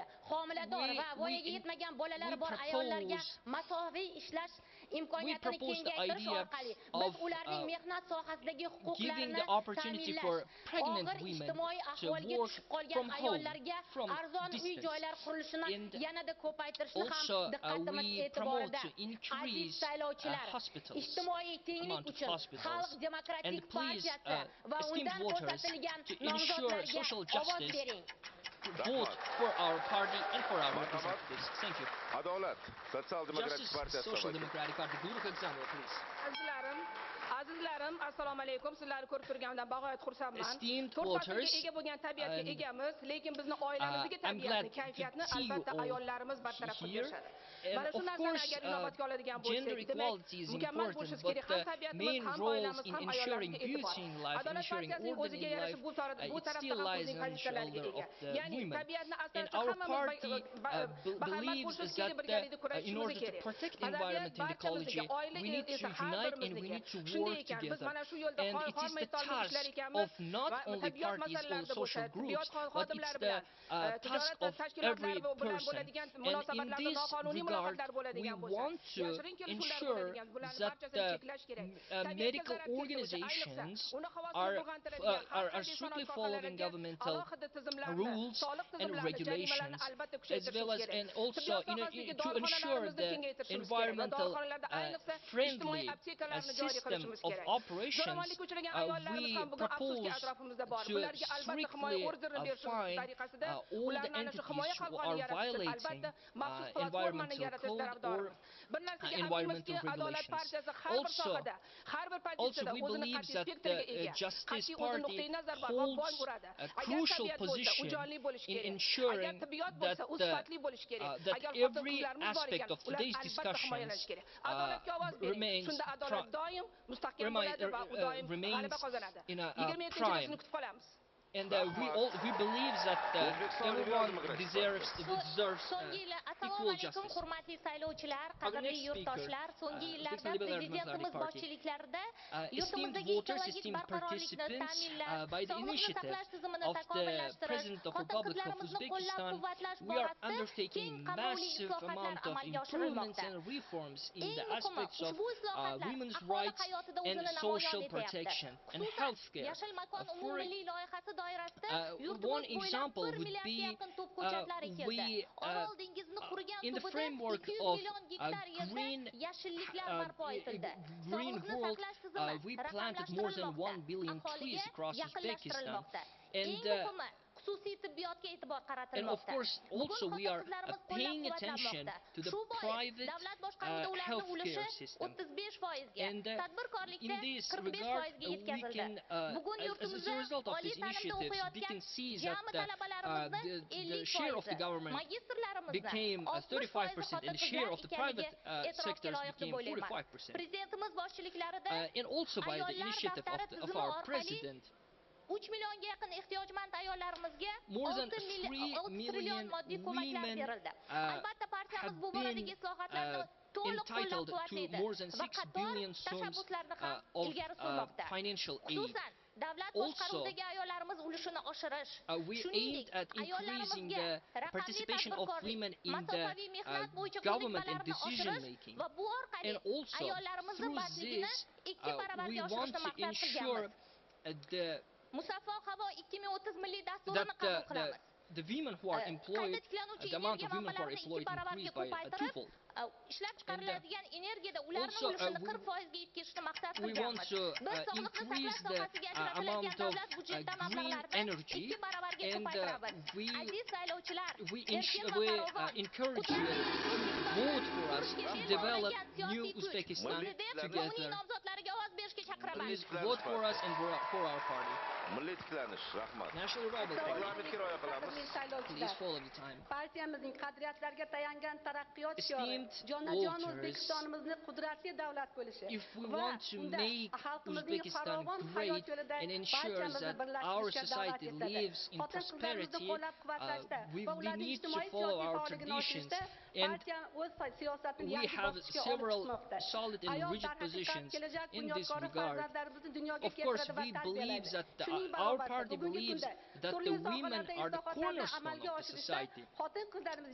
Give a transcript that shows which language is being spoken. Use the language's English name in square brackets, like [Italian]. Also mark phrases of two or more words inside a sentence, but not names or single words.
[Uzbek] Homilador va voyaga yetmagan bolalari bor ayollarga masofaviy ishlash imkoniyatini kengaytirish orqali biz ularning mehnat sohasidagi huquqlarini ta'minlash, og'ir ijtimoiy ahvolga tushib qolgan ayollarga arzon uy-joylar qurilishini yanada ko'paytirishni ham diqqatimiz e'tiborida. Aziz saylovchilar, ijtimoiy tenglik uchun Xalq demokratik partiyasi va undan ko'rsatilgan nomzodlarga ovoz bering. [English] Vote for our party and for our representatives. Thank you. [Uzbek] Adolat Sotsial Demokratik partiyasi [English] Social Democratic Party. Gulruh Agzamova, please. [Uzbek] Azizlarim, Azizlarim, assalomu alaykum. Sizlarni ko'rib turganimdan bag'oyat xursandman. [English] Esteemed [Uzbek] To'rt faslga [English] voters, [Uzbek] ega bo'lgan tabiatga egamiz, lekin bizni oilamizdagi [English] I'm glad [Uzbek] tabiatni, kayfiyatni [English] to see you [Uzbek] albatta [English] all [Uzbek] ayollarimiz bartaraf qilib [English] here. [Uzbek] berishadi. [English] And [Uzbek] Mana shu [English] of [Uzbek] narsani [English] course, [Uzbek] agar inobatga oladigan [English] gender [Uzbek] bo'lsak, demak, [English] equality is [Uzbek] mukammal [English] important, [Uzbek] bo'lishi [English] but [Uzbek] kerak. Ham [English] the [Uzbek] tabiatimiz, [English] main [Uzbek] ham [English] roles [Uzbek] oilamiz, [English] in [Uzbek] ham [English] ensuring [Uzbek] ayollarimizga e'tibor. [English] beauty in life, [Uzbek] Adolat [English] ensuring [Uzbek] partiyasining [English] order [Uzbek] o'ziga [English] in [Uzbek] yarasha [English] life, [Uzbek] bu [English] it [Uzbek] tarafda [English] still [Uzbek] ham [English] lies [Uzbek] o'zining [English] on the [Uzbek] pozitsiyalariga [English] shoulder [Uzbek] ega. [English] of the [Uzbek] Ya'ni [English] women. [Uzbek] tabiatni [English] And [Uzbek] asrashda [English] our [Uzbek] hammamiz [English] party [Uzbek] bahaybat [English] believes [Uzbek] bo'lishimiz [English] that [Uzbek] kerak, birgalikda [English] in [Uzbek] kurashishimiz [English] order to [Uzbek] kerak. [English] protect the [Uzbek] Madaniyat [English] environment and ecology, [Uzbek] barchamizga, oila [English] we need to [Uzbek] esa har [English] unite and we [Uzbek] birimizniki. [English] need to [Uzbek] Shunday [English] work [Uzbek] ekan, biz [English] together. [Uzbek] mana shu yo'lda [English] And it is [Uzbek] hormay [English] the [Uzbek] tolmay ishlar [English] task [Uzbek] ekanmiz. [English] of not [Uzbek] Va [English] only [Uzbek] tabiat [English] parties or [Uzbek] masalalarida bo'lsa, [English] social groups, [Uzbek] tibbiyot [English] but [Uzbek] xodimlari [English] it's [Uzbek] bilan, [English] the task [Uzbek] tijorat [English] of [Uzbek] tashkilotlari [English] every [Uzbek] bilan [English] person. [Uzbek] bo'ladigan [English] And in [Uzbek] munosabatlarda [English] this [Uzbek] noqonuniy [English] regard, [Uzbek] muloqotlar [English] we [Uzbek] bo'ladigan bo'lsa, [English] want to [Uzbek] yashirin kelishuvlar [English] ensure [Uzbek] bo'ladigan, bularni [English] that [Uzbek] barchasini cheklash kerak. Tabiatga [English] medical [Uzbek] zarar keltiruvchi, [English] organizations [Uzbek] ayniqsa uni havosini [English] are, [Uzbek] bulg'antiradigan har [English] are [Uzbek] qanday [English] strictly [Uzbek] sanoat [English] following [Uzbek] sohalariga [English] governmental [Uzbek] alohida tizimlarni, [English] rules [Uzbek] soliq [English] and [Uzbek] tizimlarini, jarimalarni [English] regulations, [Uzbek] albatta [English] as [Uzbek] kuchaytirishimiz [English] well as [Uzbek] kerak. [English] and also [Uzbek] Tibbiyot [English] to [Uzbek] sohasidagi [English] ensure [Uzbek] dorixonalarimizni [English] the [Uzbek] kengaytirishimiz kerak va [English] environmental [Uzbek] dorixonalarda ayniqsa ijtimoiy [English] friendly [Uzbek] aptekalarni joriy [English] system [Uzbek] qilishimiz [English] of [Uzbek] kerak. [English] operations. [Uzbek] Zo'ravonlikka uchragan ayollarimiz [English] We [Uzbek] ham bugun afsuski [English] propose [Uzbek] atrofimizda bor. [English] to [Uzbek] Bularga albatta himoya [English] strictly [Uzbek] orderini berishimiz [English] fine [Uzbek] tariqasida [English] all the [Uzbek] ularni ana shu [English] entities [Uzbek] himoya [English] who [Uzbek] qalqoni [English] are [Uzbek] yaratish uchun [English] violating [Uzbek] albatta maxsus platformani [English] environmental [Uzbek] yaratish [English] code or [Uzbek] tarafdorimiz. Bir narsaga [English] environmental [Uzbek] aminmizki, Adolat [English] regulations. [Uzbek] partiyasi har bir sohada, har bir pozitsiyada [English] We [Uzbek] o'zini [English] believe [Uzbek] qat'iy [English] that [Uzbek] spektriga [English] the [Uzbek] ega. [English] Justice [Uzbek] Qat'iy o'zi [English] Party [Uzbek] nuqtai nazar bor va [English] holds [Uzbek] boy uradi. [English] a [Uzbek] Agar [English] crucial [Uzbek] tabiat bo'lsa, u [English] position [Uzbek] jonli bo'lishi [English] in [Uzbek] kerak. Agar [English] ensuring [Uzbek] tibbiyot [English] that [Uzbek] bo'lsa, u sifatli bo'lishi kerak. [English] that [Uzbek] Agar [English] every [Uzbek] xotin-qizlarimiz bor [English] aspect [Uzbek] ekan, [English] of [Uzbek] ular [English] today's [Uzbek] albatta himoyalanishi [English] discussions [Uzbek] kerak. Adolatga ovoz bering. [English] remains [Uzbek] Shunda adolat doim mustahkam bo'ladi va u doim [English] remains [Uzbek] g'alaba qozonadi. [English] in a [Uzbek] 27-yilini [English] prime. [Uzbek] kutib qolamiz. [English] And we believe that everyone deserves [Uzbek] So'nggi yillar, assalomu [English] equal [Uzbek] alaykum, [English] justice. [Uzbek] hurmatli saylovchilar, [English] Our [Uzbek] qadrli [English] next [Uzbek] yurtdoshlar. So'nggi yillarda prezidentimiz boshchiliklarida [English] esteemed [Uzbek] yurtimizdagi [English] voters, [Uzbek] ekologik [English] esteemed [Uzbek] barqarorlikni [English] participants, [Uzbek] ta'minlash, [English] by the [Uzbek] sog'liqni [English] initiative [Uzbek] saqlash tizimini [English] of the [Uzbek] takomillashtirish, [English] President of Republic of [Uzbek] xotin-qizlarimizni [English] Uzbekistan, [Uzbek] qo'llab-quvvatlash [English] we are [Uzbek] borasida keng [English] undertaking [Uzbek] qamrovli [English] massive [Uzbek] islohotlar [English] amount of [Uzbek] amalga [English] improvements [Uzbek] oshirilmoqda. [English] and reforms in [Uzbek] Eng [English] the [Uzbek] muhimi, [English] aspects of [Uzbek] ushbu islohotlar [English] women's [Uzbek] aholi [English] rights [Uzbek] hayotida [English] and [Uzbek] o'zini [English] social [Uzbek] namoyon etyapti. [English] protection and [Uzbek] Xususan, [English] healthcare. [Uzbek] Yashil makon [English] For [Uzbek] umummilliy loyihasi doirasida [English] one [Uzbek] yurtimiz bo'ylab [English] example [Uzbek] 1 [English] would [Uzbek] milliardga [English] be [Uzbek] yaqin top ko'chatlar ekildi. [English] we [Uzbek] Orol dengizini qurigan [English] in the [Uzbek] tubida [English] framework [Uzbek] 200 [English] of [Uzbek] million gektar yerda [English] green [Uzbek] yashilliklar barpo etildi. [English] green [Uzbek] Sog'liqni [English] world, [Uzbek] saqlash tizimi [English] we planted more than 1 billion trees [Uzbek] aholiga [English] across Uzbekistan. [Uzbek] yaqinlashtirilmoqda. [English] And [Uzbek] Eng muhimi, xususiy tibbiyotga e'tibor [English] and of [Uzbek] qaratilmoqda. [English] course also we are paying attention [Uzbek] qo'llab-quvvatlanmoqda. [English] to the [Uzbek] Shu bois [English] private [Uzbek] davlat boshqaruvida ularning ulushi [English] healthcare system. [Uzbek] 35% ga, [English] And [Uzbek] tadbirkorlikda [English] in this [Uzbek] 45% [English] regard, [Uzbek] ga [English] we [Uzbek] yetkazildi. [English] can, [Uzbek] Bugun [English] as a [Uzbek] yurtimizda [English] result of [Uzbek] oliy [English] these [Uzbek] ta'limda [English] initiatives, we [Uzbek] o'qiyotgan [English] can see [Uzbek] jami [English] that [Uzbek] talabalarimizni [English] the share of the [Uzbek] 50%, [English] government [Uzbek] magistrlarimizni [English] became 35% and the share of the private sectors became 45%. [Uzbek] Prezidentimiz boshchiliklarida [English] And also by the [Uzbek] ayollar [English] initiative [Uzbek] daftari [English] of [Uzbek] tizimi [English] our [Uzbek] orqali [English] president, [Uzbek] 3 millionga yaqin ehtiyojmand ayollarimiz [English] more than [Uzbek] 6 [English] 3 [Uzbek] trillion [English] million [Uzbek] moddiy ko'maklar [English] women [Uzbek] berildi. Albatta partiyamiz [English] have [Uzbek] bu boradagi [English] been [Uzbek] islohotlarni to'liq [English] entitled to [Uzbek] qo'llab-quvvatlaydi [English] more than [Uzbek] va [English] 6 [Uzbek] qator [English] billion sums [Uzbek] tashabbuslarni ham [English] of [Uzbek] ilgari surmoqda. [English] financial aid. [Uzbek] Xususan, davlat [English] Also, [Uzbek] boshqaruvidagi ayollarimiz ulushini oshirish, [English] we [Uzbek] shuningdek, [English] aimed at increasing [Uzbek] ayollarimizga [English] the [Uzbek] raqamli [English] participation of [Uzbek] tadbirkorlik, [English] women in [Uzbek] masofaviy [English] the [Uzbek] mehnat bo'yicha [English] government and [Uzbek] ko'nikmalarini [English] decision [Uzbek] oshirish [English] making. [Uzbek] va bu orqali [English] And also [Uzbek] ayollarimizni [English] through [Uzbek] bandligini [English] this, [Uzbek] 2 [English] we [Uzbek] baravarga [English] want [Uzbek] oshirishni [English] to [Uzbek] maqsad [English] ensure [Uzbek] qilganmiz. [English] the [Uzbek] Musaffo havo 2030 milliy [English] that [Uzbek] dasturini qabul qilamiz. [English] the women who are employed, [Uzbek] Qayta tiklanuvchi [English] the amount [Uzbek] energiya [English] of women who are [Uzbek] manbalarini 2 [English] employed [Uzbek] baravarga [English] increased by [Uzbek] ko'paytirib, [English] twofold. [Uzbek] ishlab chiqariladigan energiyada ularning [English] also, [Uzbek] ulushini [English] we- [Uzbek] 40% ga yetkazishni maqsad [English] we want [Uzbek] qilganmiz. [English] to [Uzbek] Biz sog'liqni [English] increase [Uzbek] saqlash [English] the [Uzbek] sohasiga ajratiladigan [English] amount of [Uzbek] davlat budjetidan [English] green [Uzbek] mablag'larni [English] energy, [Uzbek] 2 baravarga [English] and [Uzbek] ko'paytiramiz. [English] we [Uzbek] Aziz saylovchilar, [English] we [Uzbek] erkin va [English] we [Uzbek] farovon, [English] encourage you [Uzbek] qudratli [English] to vote for us [Uzbek] O'zbekistonni [English] to [Uzbek] qurishga [English] develop [Uzbek] bel bog'lagan [English] new [Uzbek] siyosiy kuch. [English] Uzbekistan [Uzbek] Prezident uning [English] together. [Uzbek] nomzodlariga ovoz berishga chaqiraman. [English] Please vote for us and for our party. [Uzbek] Milliy tiklanish, rahmat. [English] National Revival Party. [Uzbek] Reglamentga rioya qilamiz. [English] Please follow the time. [Uzbek] Partiyamizning qadriyatlariga tayangan taraqqiyot shiori [English] Esteemed [Uzbek] jonajon [English] voters, [Uzbek] O'zbekistonimizni qudratli davlat bo'lishi [English] if we [Uzbek] va [English] want to [Uzbek] unda [English] make [Uzbek] xalqimizning [English] Uzbekistan [Uzbek] farovon [English] great [Uzbek] hayot yo'lida [English] and ensures [Uzbek] barchamizni [English] that our [Uzbek] birlashtirishga da'vat [English] society [Uzbek] etadi. [English] lives in [Uzbek] Xotin-qizlarimizni [English] prosperity, [Uzbek] qo'llab-quvvatlashda [English] we [Uzbek] va ularning [English] need to [Uzbek] ijtimoiy [English] follow [Uzbek] siyosiy [English] our [Uzbek] faolligini [English] traditions, [Uzbek] oshirishda [English] and [Uzbek] partiya o'z siyosatini [English] we [Uzbek] yangi [English] have [Uzbek] bosqichga olib [English] several [Uzbek] chiqmoqda. [English] solid and [Uzbek] Ayol [English] rigid [Uzbek] darhaqiqat [English] positions [Uzbek] kelajak [English] in this [Uzbek] bunyodkori [English] regard. [Uzbek] farzandlarimizni dunyoga [English] Of course, [Uzbek] keltiradi va [English] we believe [Uzbek] tarbiyalaydi. [English] that [Uzbek] Shuning [English] our [Uzbek] barobarida [English] party [Uzbek] bugungi [English] believes [Uzbek] kunda [English] that [Uzbek] turli [English] the women [Uzbek] sohalarda [English] are the [Uzbek] islohotlarni [English] cornerstone [Uzbek] amalga [English] of the [Uzbek] oshirishda [English] society. [Uzbek] xotin-qizlarimiz